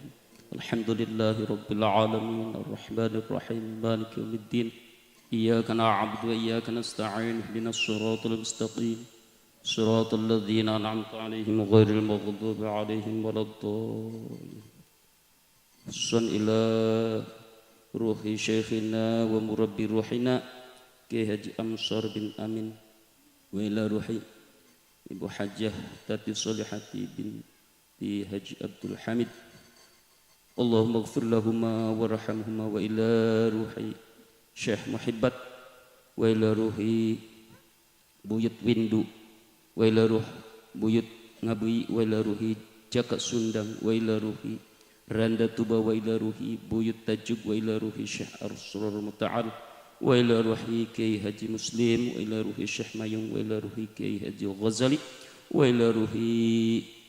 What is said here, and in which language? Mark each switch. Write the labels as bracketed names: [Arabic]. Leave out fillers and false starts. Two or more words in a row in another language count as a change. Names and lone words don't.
[Arabic] الحمد لله رب العالمين الرحمن الرحيم مالك يوم الدين إياك نعبد وإياك نستعين اهدنا الصراط المستقيم صراط الذين أنعمت عليهم غير المغضوب عليهم ولا الضالين. حسن إلى روح شيخنا ومربي روحنا كي هجي أمصار بن أمين، وإلى روح Ibu Hajjah Tati Solihati binti Haji Abdul Hamid. اللهم اغفر لهما وارحمهما. Wa ila ruhi Syekh Muhibbat, wa ila ruhi Buyut Windu, wa ila ruh Buyut Ngabi, wa ila ruhi Jaka Sundang, wa ila ruhi Randa Tuba, wa ila ruhi Buyut Tajuk, wa ila ruhi Syekh Arsurur Muta'al, wa ila ruhi Kiai Haji Muslim, wa ila ruhi Syekh Mayung, wa ila ruhi Kiai Haji Ghazali, wa ila ruhi